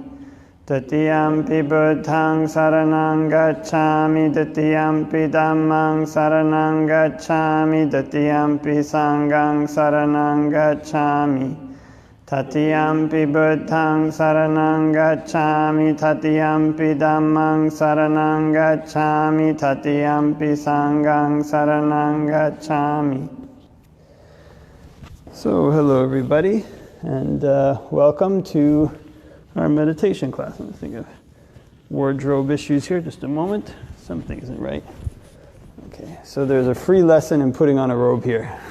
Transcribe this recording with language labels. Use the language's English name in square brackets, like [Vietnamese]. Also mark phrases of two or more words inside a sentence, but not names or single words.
[Pali] Tatiyampi Buddhaṃ saranang gacchami, Tatiyampi Dhammāṃ saranang gacchami, Tatiyampi Sanghaṃ saranang gacchami. Tatiyampi Buddhaṃ saranang gacchami, Tatiyampi Dhammāṃ saranang gacchami, Tatiyampi Sanghaṃ saranang gacchami. [English] So, hello everybody, and welcome to our meditation class. Let me think of wardrobe issues here, just a moment. Something isn't right. Okay, so there's a free lesson in putting on a robe here.